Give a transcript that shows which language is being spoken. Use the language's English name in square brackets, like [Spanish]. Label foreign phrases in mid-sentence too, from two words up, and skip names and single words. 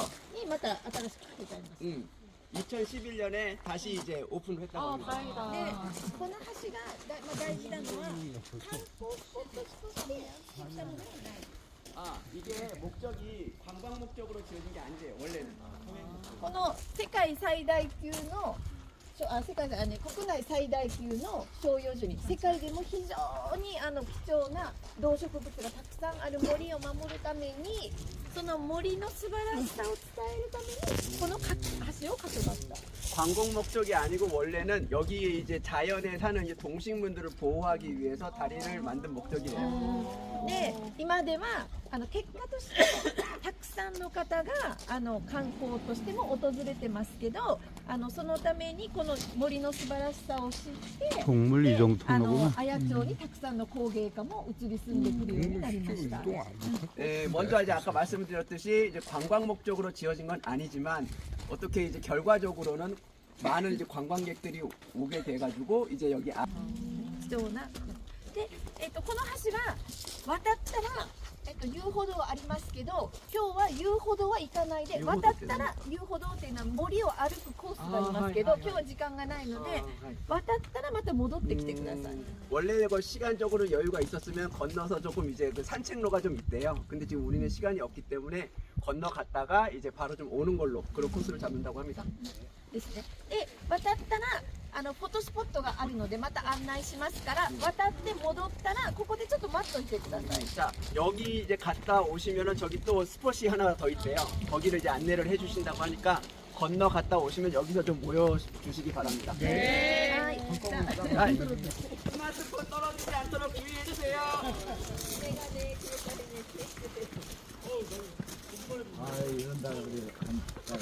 [Japanese] また新しく建ててあります。 [Korean] 2011년에 다시 이제 오픈을 했다고 합니다. 다행이다. 네, [Japanese] この橋が大事なのは観光スポットとして建ったのではない。 [Korean] 아, 이게 목적이 관광 목적으로 지어진 게 아니에요. 원래는. [Japanese] この世界最大級の世界国内最大級の照葉樹に世界でも非常に貴重な動植物がたくさんある森を守るためにその森の素晴らしさを伝えるためにこの橋を架けました。 [Korean] 관광 목적이 아니고 원래는 여기에 이제 자연에 사는 이제 동식물들을 보호하기 위해서 다리를 만든 목적이래요. [Japanese] で今では結果としてたくさんの方が観光としても訪れてますけどそのためにこの森の素晴らしさを知って [Korean] 동물 이동 통로구나. [Japanese] 綾町にたくさんの工芸家も移り住んでくるようになりました。 [Korean] 먼저 이제 아까 말씀드렸듯이 이제 관광 목적으로 지어진 건 아니지만 어떻게 이제 결과적으로는 많은 이제 관광객들이 오게 돼가지고 이제 여기 [Japanese] 貴重なで、この橋は渡ったら遊歩道ありますけど今日は遊歩道は行かないで渡ったら遊歩道っていうのは森を歩くコースがありますけど今日は時間がないので渡ったらまた戻ってきてください。 [Korean] 원래 그 시간적으로 여유가 있었으면 건너서 조금 이제 그 산책로가 좀 있대요. 근데 지금 우리는 시간이 없기 때문에 건너갔다가 이제 바로 좀 오는 걸로 그런 코스를 잡는다고 합니다. [Japanese] ですね。で渡ったらフォトスポットがあるのでまた案内しますから渡って戻ったらここでちょっと待っといてください。 [Korean] 자, 여기 이제 갔다 오시면은 저기 또 스폿이 하나 더 있대요. 거기를 이제 안내를 해주신다고 하니까 건너 갔다 오시면 여기서 좀 모여 주시기 바랍니다. [Japanese] はい。 [Korean] 아, 스마트폰 떨어지지 않도록 주의해 주세요. 아, 이런다 그래.